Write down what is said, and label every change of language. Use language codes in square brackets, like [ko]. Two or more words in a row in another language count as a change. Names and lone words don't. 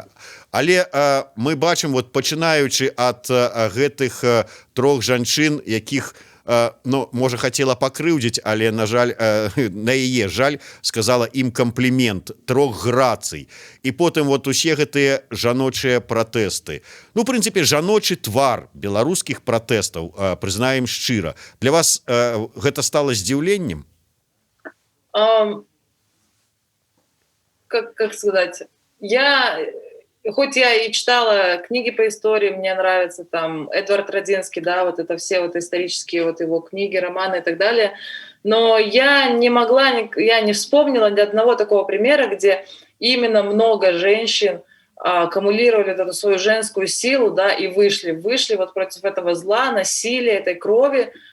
[be] Але мы бачым, вот, пачынаючы ад гэтых 3 жанчын, якіх, ну, можа, хацела пакрыўдзіць, але, на жаль, на яе жаль, сказала ім камплімент 3 грацый. І потым вот усе гэтыя жаночыя пратэсты. Ну, в прынцыпе, жаночы твар беларускіх пратэстаў, прызнаем шчыра. Для вас гэта стала здзіўленнем? [ru] Как сказать? Хоть я и читала книги по истории, мне нравится там Эдвард Радзинский, да, вот это все вот исторические вот его книги, романы и так далее, но я не вспомнила ни одного такого примера, где именно много женщин аккумулировали эту свою женскую силу, да, и вышли вот против этого зла, насилия, этой крови.